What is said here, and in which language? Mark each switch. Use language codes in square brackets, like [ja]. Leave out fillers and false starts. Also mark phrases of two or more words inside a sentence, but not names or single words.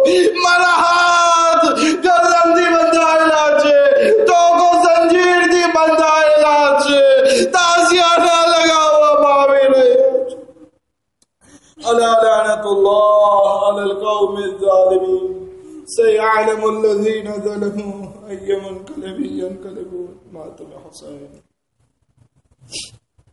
[gu] મારા હાથ ગરદનથી બંધાયેલા છે, ટોકો જંજીરથી બંધાયેલા છે, તાઝિયા લગાવવામાં આવી રહ્યો છે. [ar] ألا لعنة الله على القوم الظالمين. سيعلم الذين ظلموا أي منقلب ينقلبون. [ur] ماتم حسين.